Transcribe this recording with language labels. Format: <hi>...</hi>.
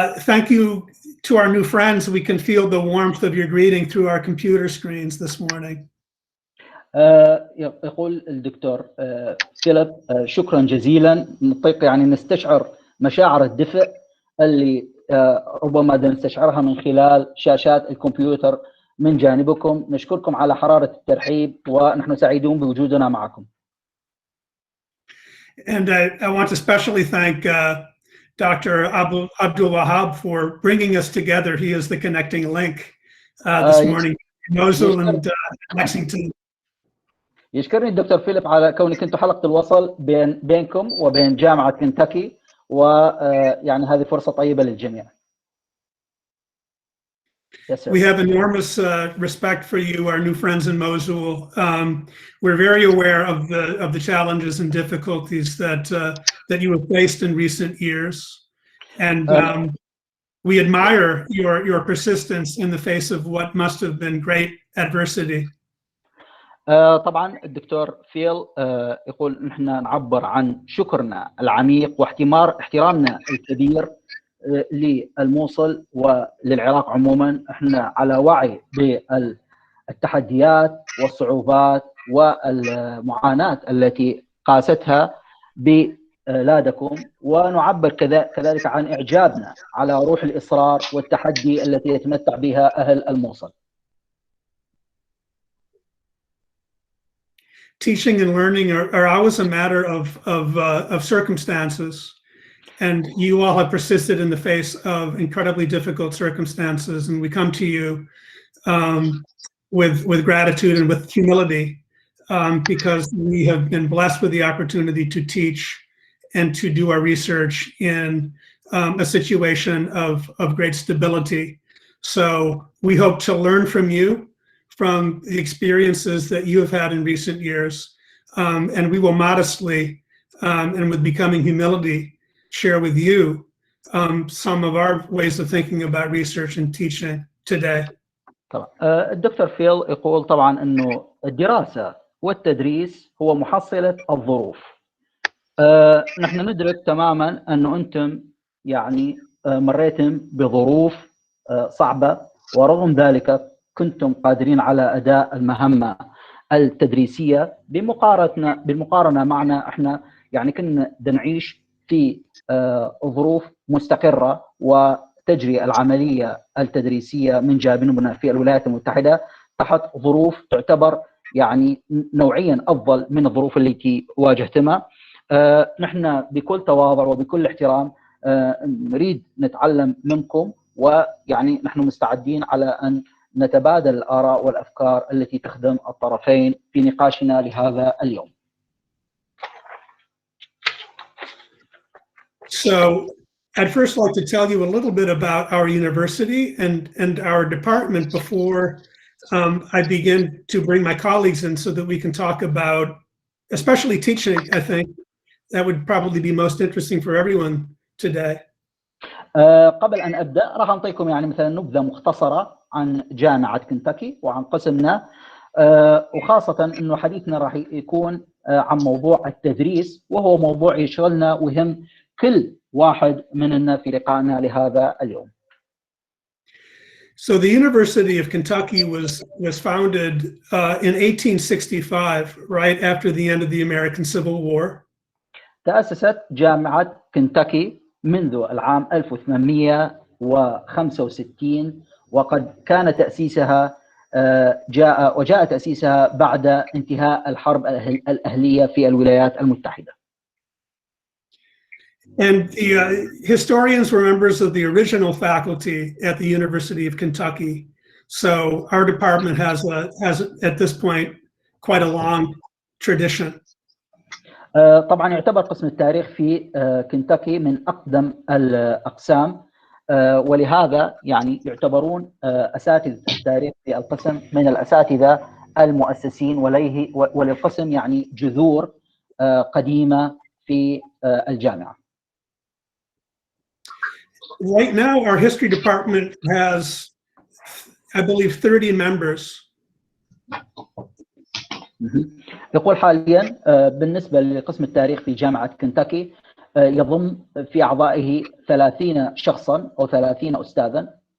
<en>Thank you to our new friends. We can feel the warmth of your greeting through our computer screens this morning.</en> <ar>يقول الدكتور فيليب شكرا جزيلا. نطيق يعني نستشعر مشاعر الدفء اللي ربما نستشعرها من خلال شاشات الكمبيوتر من جانبكم. نشكركم على حرارة الترحيب، ونحن سعيدون بوجودنا معكم.</ar> <en>And I want to especially thank Dr. Abdul Wahab for bringing us together. He is the connecting link this morning in Mosul and Lexington.</en> <ar>يشكرني الدكتور فيليب على كونك كنتوا حلقة الوصل بينكم وبين جامعة كنتاكي، ويعني هذه فرصة طيبة للجميع.</ar> <en>Yes, sir. We have enormous respect for you, our new friends in Mosul. We're very aware of the challenges and difficulties that you have faced in recent years, and we admire your persistence in the face of what must have been great adversity.</en> <ar>طبعا الدكتور فيل يقول نحن نعبر عن شكرنا العميق واحترامنا الكبير للموصل وللعراق عموما. احنا على وعي بالتحديات والصعوبات والمعاناة التي قاستها بلادكم، ونعبر كذلك عن إعجابنا على روح الإصرار والتحدي التي يتمتع بها أهل الموصل.</ar> <en>Teaching and learning are always a matter of circumstances, and you all have persisted in the face of incredibly difficult circumstances. And we come to you with gratitude and with humility, because we have been blessed with the opportunity to teach and to do our research in a situation of great stability. So we hope to learn from you, from the experiences that you have had in recent years, and we will modestly and with becoming humility share with you some of our ways of thinking about research and teaching today.</en> <ar>طبعا الدكتور فيل يقول طبعا انه الدراسة والتدريس هو محصلة الظروف. نحن ندرك تماما انه انتم يعني مريتم بظروف صعبة، ورغم ذلك كنتم قادرين على أداء المهمة التدريسية بالمقارنة معنا. احنا يعني كنا نعيش في ظروف مستقرة، وتجري العملية التدريسية من جانبنا في الولايات المتحدة تحت ظروف تعتبر يعني نوعيا أفضل من الظروف التي واجهتها. نحن بكل تواضع وبكل احترام نريد نتعلم منكم، ويعني نحن مستعدين على أن نتبادل الآراء والأفكار التي تخدم الطرفين في نقاشنا لهذا اليوم.</ar> <en>So I'd first like to tell you a little bit about our university and our department before I begin to bring my colleagues in, so that we can talk about, especially teaching. I think that would probably be most interesting for everyone today.</en> <ar>قبل أن أبدأ راح أعطيكم يعني مثلا نبذة مختصرة عن جامعة كنتاكي وعن قسمنا، وخاصة أنه حديثنا راح يكون عن موضوع التدريس، وهو موضوع يشغلنا ويهم كل واحد مننا في لقائنا لهذا اليوم.</ar> <en>So the University of Kentucky was founded in 1865, right after the end of the American Civil War.</en> <ar>تأسست جامعة كنتاكي منذ العام 1865، وقد كان تأسيسها جاء تأسيسها بعد انتهاء الحرب الأهلية في الولايات المتحدة.</ar> <en>And the historians were members of the original faculty at the University of Kentucky. So our department has at this point quite a long tradition.</en> <ar>طبعا يعتبر قسم التاريخ في كنتاكي من أقدم الأقسام، ولهذا يعني يعتبرون أساتذة التاريخ في القسم من الأساتذة المؤسسين، وللقسم يعني جذور قديمة في الجامعة.</ar> <en>Right now, our history department has, I believe, 30 members.</en> <ar>يقول حاليا بالنسبة لقسم التاريخ في جامعة كنتاكي يضم في أعضائه 30 شخصا أو 30 أستاذا.</ar>